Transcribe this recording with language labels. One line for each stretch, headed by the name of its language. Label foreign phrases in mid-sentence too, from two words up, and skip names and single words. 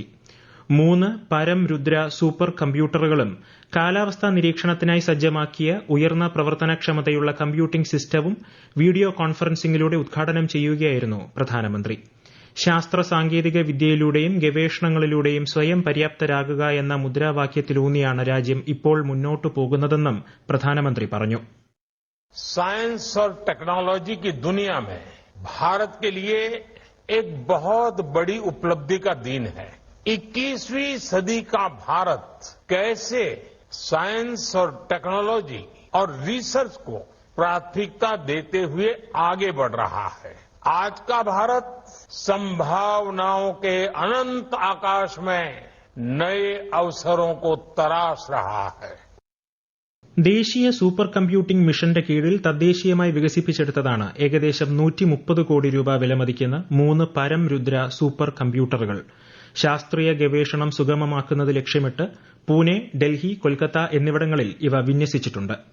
Malayalam: 3 പരം രുദ്ര സൂപ്പർ കമ്പ്യൂട്ടറുകളും കാലാവസ്ഥാ നിരീക്ഷണത്തിനായി സജ്ജമാക്കിയ ഉയർന്ന പ്രവർത്തനക്ഷമതയുള്ള കമ്പ്യൂട്ടിംഗ് സിസ്റ്റവും വീഡിയോ കോൺഫറൻസിംഗിലൂടെ ഉദ്ഘാടനം ചെയ്യുകയായിരുന്നു പ്രധാനമന്ത്രി. ശാസ്ത്ര സാങ്കേതിക വിദ്യയിലൂടെയും ഗവേഷണങ്ങളിലൂടെയും സ്വയം പര്യാപ്തരാകുക എന്ന മുദ്രാവാക്യത്തിലൂന്നിയാണ് രാജ്യം ഇപ്പോൾ മുന്നോട്ടു പോകുന്നതെന്നും പ്രധാനമന്ത്രി പറഞ്ഞു.
Hindi: साइंस और टेक्नोलॉजी की दुनिया में भारत के लिए एक बहुत बड़ी उपलब्धि का दिन है. 21वीं सदी का भारत कैसे साइंस और टेक्नोलॉजी और रिसर्च को प्राथमिकता देते हुए आगे बढ़ रहा है. आज का भारत संभावनाओं के अनंत आकाश में नए अवसरों को तराश रहा है.
Malayalam: ദേശീയ സൂപ്പർ കമ്പ്യൂട്ടിംഗ് മിഷന്റെ കീഴിൽ തദ്ദേശീയമായി വികസിപ്പിച്ചെടുത്തതാണ് ഏകദേശം 130 കോടി രൂപ വിലമതിക്കുന്ന 3 പരം രുദ്ര സൂപ്പർ കമ്പ്യൂട്ടറുകൾ. ശാസ്ത്രീയ ഗവേഷണം സുഗമമാക്കുന്നത് ലക്ഷ്യമിട്ട് പൂനെ, ഡൽഹി, കൊൽക്കത്ത എന്നിവിടങ്ങളിൽ ഇവ വിന്യസിച്ചിട്ടുണ്ട്.